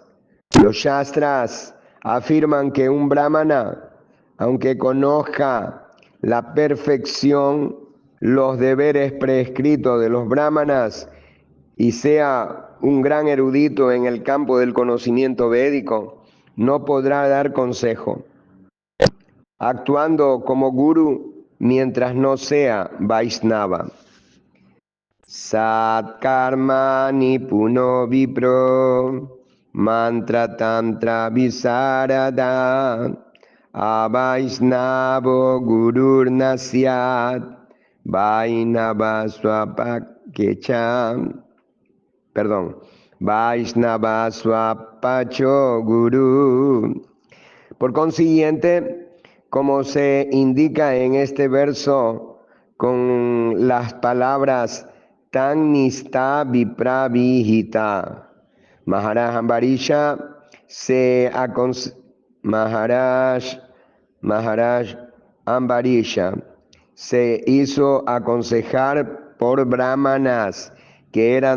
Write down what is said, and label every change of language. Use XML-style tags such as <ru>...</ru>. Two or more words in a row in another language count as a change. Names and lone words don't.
<es>Los shastras afirman que un brahmana, aunque conozca la perfección los deberes prescritos de los brahmanas y sea un gran erudito en el campo del conocimiento védico, no podrá dar consejo, actuando como guru mientras no sea Vaisnava.</es> <sa>षट्कर्मणि पुणो विप्रो मन्त्र तन्त्र विशारद अवैष्णवो गुरुर् नस्यात् वैष्णव श्वपकेचम्. वैष्णव श्वपचो गुरु.</sa> <es>Por consiguiente, como se indica en este verso con las palabras</es> <sa>तन् निष्ठा विप्रविहिता,</sa> <es>Maharaj Ambarisha Maharaj Ambarisha se hizo aconsejar por brahmanas que eran</es>